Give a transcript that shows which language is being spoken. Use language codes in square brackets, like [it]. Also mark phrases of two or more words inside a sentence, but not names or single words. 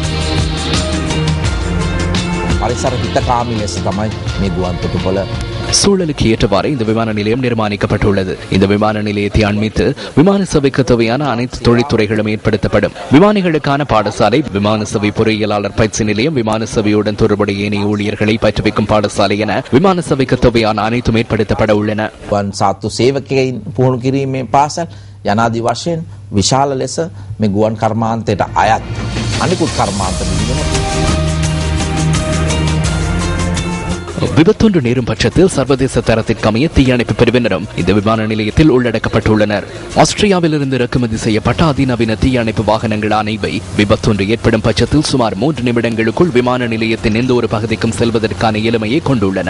[ta] சூழலுக்கு ஏற்றவாறு இந்த விமான நிலையம் நிர்மாணிக்கப்பட்டுள்ளது. இந்த விமான நிலையத்தை அண்மித்து விமான சேவைக்கு தேவையான அனைத்து தொழில்துறைகளும் ஏற்படுத்தப்படும். விமானிகளுக்கான பாடசாலை, விமான சேவை பொறியியலாளர் பயிற்சி நிலையம், விமான சேவையுடன் தொடர்புடைய ஏனைய ஊழியர்களை பயிற்றுவிக்கும் பாடசாலை என விமான சேவைக்கு தேவையான அனைத்தும் ஏற்படுத்தப்பட உள்ளன. [si] යනාදි වශයෙන් විශාල ලෙස මේ ගුවන් කර්මාන්තයට අයත් අනිකුත් කර්මාන්ත [ta] விபத்தொன்று நேரும் பட்சத்தில் சர்வதேச தரத்திற்கு அமைய தீயணைப்பு பிரிவினரும் இந்த விமான நிலையத்தில் உள்ளடக்கப்பட்டுள்ளனர். ஆஸ்திரியாவிலிருந்து இறக்குமதி செய்யப்பட்ட அதிநவீன தீயணைப்பு வாகனங்களான இவை விபத்தொன்று ஏற்படும் பட்சத்தில் சுமார் 3 நிமிடங்களுக்குள் விமான நிலையத்தின் எந்த ஒரு பகுதிக்கும் செல்வதற்கான இளமையை கொண்டுள்ளன.